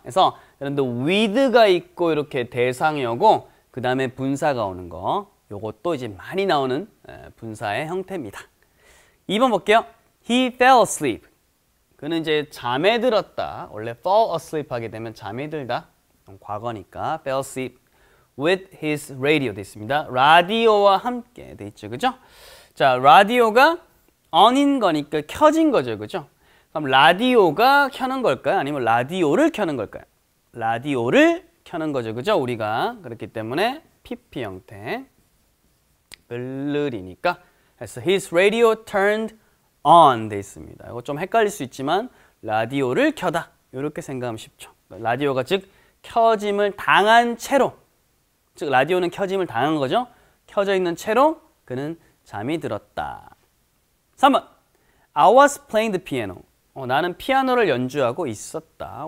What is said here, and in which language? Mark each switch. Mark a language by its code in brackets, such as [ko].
[ko] 그래서 여러분들 with가 있고 이렇게 대상이 오고 그 다음에 분사가 오는 거 요것도 이제 많이 나오는 분사의 형태입니다. 2번 볼게요. [en] He fell asleep. [ko] 그는 이제 잠에 들었다. 원래 fall asleep 하게 되면 잠에 들다. 과거니까 [en] fell asleep with his radio [ko] 돼 있습니다. 라디오와 함께 돼 있죠. 그죠? 자, 라디오가 on인 거니까 켜진 거죠. 그죠? 그럼 라디오가 켜는 걸까요? 아니면 라디오를 켜는 걸까요? 라디오를 켜는 거죠. 그죠? 우리가 그렇기 때문에 PP 형태 을르리니까 그래서 [en] his radio turned on [ko] 돼 있습니다. 이거 좀 헷갈릴 수 있지만 라디오를 켜다 이렇게 생각하면 쉽죠. 라디오가 즉 켜짐을 당한 채로 즉 라디오는 켜짐을 당한 거죠. 켜져 있는 채로 그는 잠이 들었다. [en] 3번 I was playing the piano. [ko] 나는 피아노를 연주하고 있었다.